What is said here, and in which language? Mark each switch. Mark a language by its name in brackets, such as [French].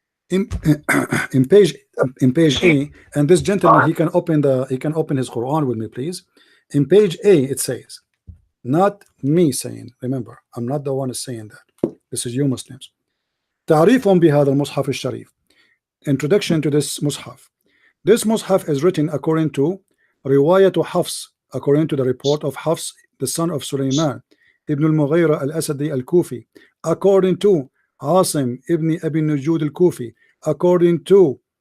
[English] in page A, and this gentleman, he can open his Quran with me, please. In page A, it says, not me saying, remember, I'm not the one saying that. This is you Muslims. [Arabic] تعريف بهذا المصحف الشريف. [English] Introduction to this mushaf. This mushaf is written according to رواية حفص, according to the report of Hafs, the son of Sulaiman ibn al-Mughira al-Asadi al-Kufi, according to Asim ibn Abi Nujud al-Kufi, according to